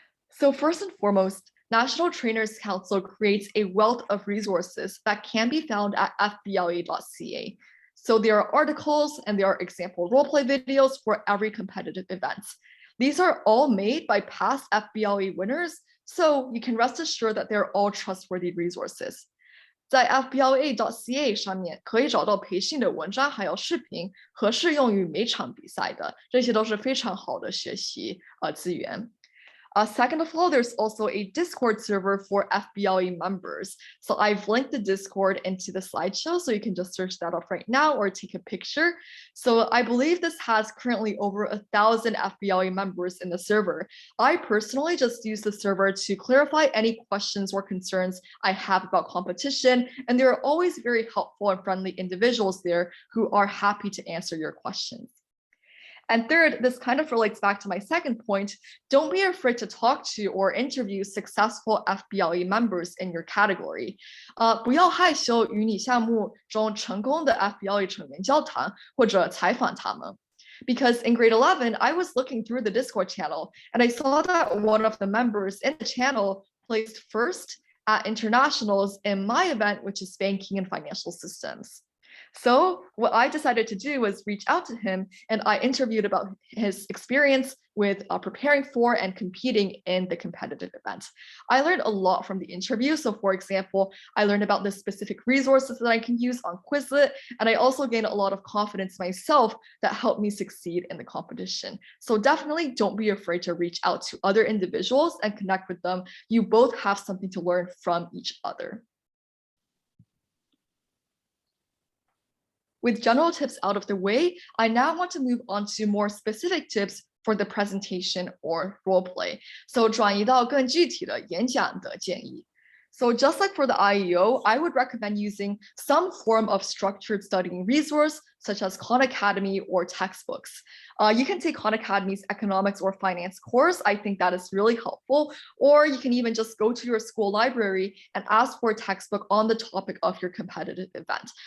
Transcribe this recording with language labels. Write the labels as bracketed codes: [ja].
[en] So first and foremost, National Trainers Council creates a wealth of resources that can be found at fbla.ca. So there are articles and there are example roleplay videos for every competitive event. These are all made by past FBLA winners, so you can rest assured that they're all trustworthy resources. [zh] 在 fbla.ca 上面可以找到培训的文章，还有视频，合适用于每场比赛的，这些都是非常好的学习资源。 [en] Second of all, there's also a Discord server for FBLA members. So I've linked the Discord into the slideshow, so you can just search that up right now or take a picture. So I believe this has currently over 1,000 FBLA members in the server. I personally just use the server to clarify any questions or concerns I have about competition, and there are always very helpful and friendly individuals there who are happy to answer your questions. And third, this kind of relates back to my second point. Don't be afraid to talk to or interview successful FBLA members in your category. [zh] 不要害羞与你项目中成功的 FBLA 成员交谈或者采访他们。 [en] Because in grade 11, I was looking through the Discord channel and I saw that one of the members in the channel placed first at internationals in my event, which is banking and financial systems. So what I decided to do was reach out to him and I interviewed about his experience with preparing for and competing in the competitive event. I learned a lot from the interview. So for example, I learned about the specific resources that I can use on Quizlet, and I also gained a lot of confidence myself that helped me succeed in the competition. So definitely don't be afraid to reach out to other individuals and connect with them. You both have something to learn from each other. With general tips out of the way, I now want to move on to more specific tips for the presentation or role play. [zh] So 转移到更具体的演讲的建议。 [en] So just like for the IEO, I would recommend using some form of structured studying resource, such as Khan Academy or textbooks. You can take Khan Academy's economics or finance course. I think that is really helpful. Or you can even just go to your school library and ask for a textbook on the topic of your competitive event.